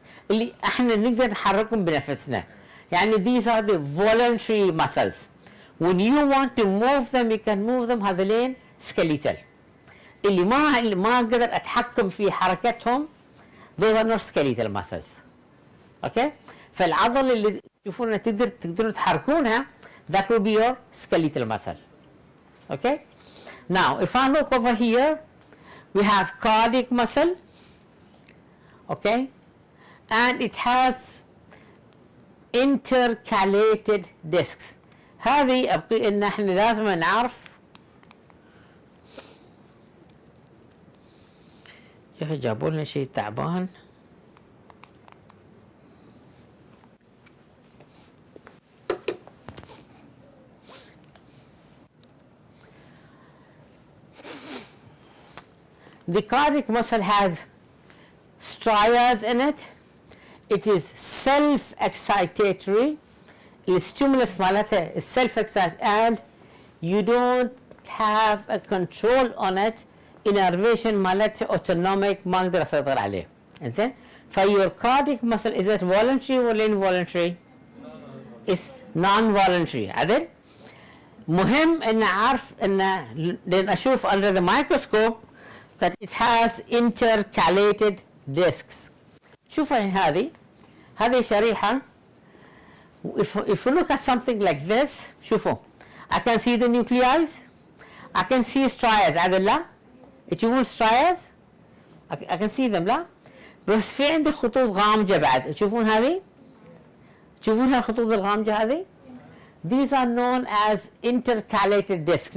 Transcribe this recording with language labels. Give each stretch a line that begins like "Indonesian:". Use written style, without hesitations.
Arabic: اللي احنا نقدر نحركهم بنفسنا. يعني
English: these are the voluntary muscles. When you want to move them you can move them.
Arabic: هذولين skeletal. اللي ما اقدر اتحكم في حركتهم
English: those are not skeletal muscles. Okay?
Arabic: فالعضلة اللي تشوفونها تقدروا تحركونها
English: that will be your skeletal muscle. Okay? Now if I look over here we have cardiac muscle. Okay? And it has intercalated discs.
Arabic: هذه أبقي إن احنا لازم نعرف. يا أخي جابوا لنا شيء تعبان.
English: The cardiac muscle has strias in it. It is self-excitatory. The stimulus
Arabic: مالتها
English: is self-excitatory and you don't have a control on it.
Arabic: Innervation مالتها autonomic ما اقدر اسيطر عليه. إنزين؟ فيور
English: cardiac muscle is it voluntary or involuntary؟ It's non-voluntary.
Arabic: عدل؟ مهم ان اعرف ان لان اشوف
English: under the microscope that it has intercalated discs.
Arabic: شوفوا هذه شريحة.
English: If you look at something like this,
Arabic: شوفوا
English: I can see the nuclei, I can see strias.
Arabic: عدل لا؟ تشوفون strias؟
English: I can see them
Arabic: لا؟ بس في عندي خطوط غامجة بعد. تشوفون هذه؟ تشوفون هالخطوط الغامجة هذه؟
English: These are known as intercalated discs.